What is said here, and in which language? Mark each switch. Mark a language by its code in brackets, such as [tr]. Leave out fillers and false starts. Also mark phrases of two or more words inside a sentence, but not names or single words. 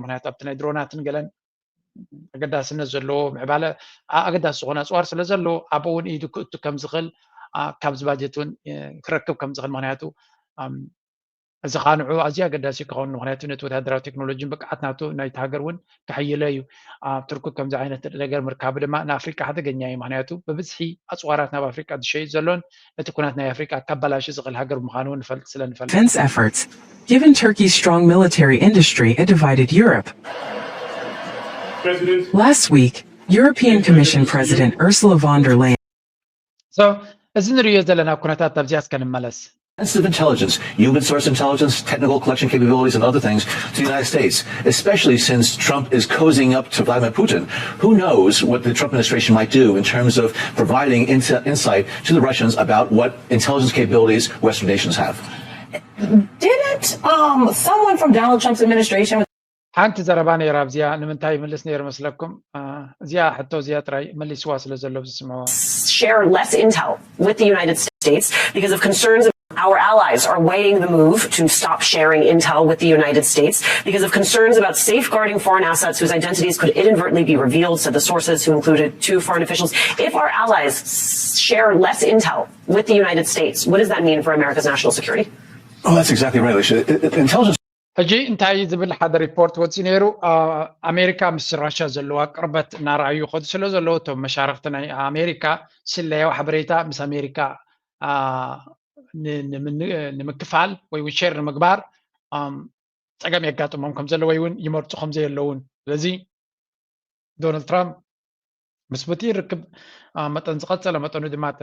[ti] ምክንያቱ ኣብቲ ናይ ድሮናትን ገለን ኣገዳስነት ዘለዎ ምዕባለ ኣገዳሲ ዝኾነ ኣፅዋር ስለ ዘሎ ኣብኡ እውን ኢዱ ክእቱ ከም ዝኽእል ካብዚ ባጀት እውን ክረክብ ከም ዝኽእል ምክንያቱ እዚ ኻንዑ ኣዝዩ ኣገዳሲ ክኸውን ምክንያቱ ነቲ ወታደራዊ ቴክኖሎጂን ብቅዓት ናቱ ናይቲ ሃገር እውን ክሕይለ እዩ ቱርኪ ከምዚ ዓይነት ነገር ምርካቡ ድማ ንኣፍሪቃ ሓደገኛ እዩ ምክንያቱ ብብዝሒ ኣፅዋራት ናብ ኣፍሪቃ ዝሸዩ ዘሎን እቲ ኩናት ናይ ኣፍሪቃ ካበላሽ ዝኽእል ሃገር ምዃኑ ንፈልጥ ስለንፈልጥ [en] Defense efforts, given Turkey's strong military industry, a divided Europe. Last week, European Commission President Ursula von der Leyen. So, [ti] እዚ ንሪኦ ዘለና ኩነታት ኣብዚያስ ከንመለስ [en] Sensitive intelligence, human source intelligence, technical collection capabilities, and other things to the United States, especially since Trump is cozying up to Vladimir Putin. Who knows what the Trump administration might do in terms of providing insight to the Russians about what intelligence capabilities Western nations have? Didn't someone from Donald Trump's administration [ti] ሓንቲ ዘረባ ነይራ ኣብዚያ ንምንታይ ይምልስ ነይሩ መስለኩም እዚያ ሕቶ እዚያ ጥራይ መሊስዋ ስለ ዘሎ ዝስምዕዎ [en] share less intel with the United States because of concerns our allies are weighing the move to stop sharing intel with the United States because of concerns about safeguarding foreign assets whose identities could inadvertently be revealed, said the sources who included 2 foreign officials. If our allies share less intel with the United States, what does that mean for America's national security? Oh, that's exactly right, Alicia. Intelligence. [ti] ሕጂ እንታይ ዝብል ሓደ ሪፖርት ወፂ ነይሩ ኣሜሪካ ምስ ራሽያ ዘለዋ ቅርበት እናረኣዩ ከዱ ስለ ዘለዎ እቶም መሻርክቲ ናይ ኣሜሪካ ስለያዊ ሓበሬታ ምስ ኣሜሪካ ንምክፋል ወይ እውን ሼር ንምግባር ፀገም የጋጥሞም ከም ዘሎ ወይ እውን ይመርፁ ከም ዘየለውን ስለዚ ዶናልድ ትራምፕ ምስ ቡቲ ይርክብ መጠን ዝቐፀለ መጠኑ ድማ